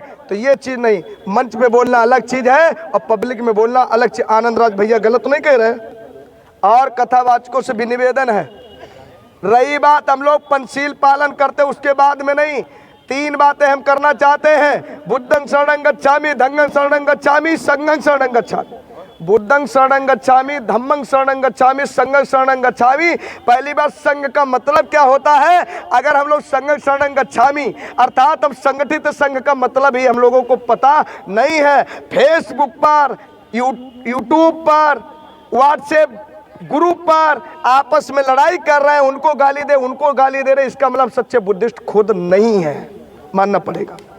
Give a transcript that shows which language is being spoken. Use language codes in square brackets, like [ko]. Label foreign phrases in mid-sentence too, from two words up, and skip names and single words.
[hi] तो ये चीज नहीं, मंच पे बोलना अलग चीज है और पब्लिक में बोलना अलग चीज। आनंद राज भैया गलत नहीं कह रहे। और कथावाचकों से भी निवेदन है, रही बात हम लोग पंचशील पालन करते उसके बाद में नहीं, 3 बातें हम करना चाहते हैं। [pi] बुद्धं शरणं गच्छामि, धम्मं शरणं गच्छामि, संघं शरणं गच्छामि। बुद्धं शरणं गच्छामि, धम्मं शरणं गच्छामि, संघं शरणं गच्छामि। [hi] पहली बात, संघ का मतलब क्या होता है? अगर हम लोग [pi] संघं शरणं गच्छामि [hi] अर्थात हम संगठित संघ का मतलब ही हम लोगों को पता नहीं है। फेसबुक पर, यूट्यूब पर, व्हाट्सएप ग्रुप पर आपस में लड़ाई कर रहे हैं, उनको गाली दे, उनको गाली दे रहे, इसका मतलब सच्चे बुद्धिस्ट खुद नहीं है, मानना पड़ेगा।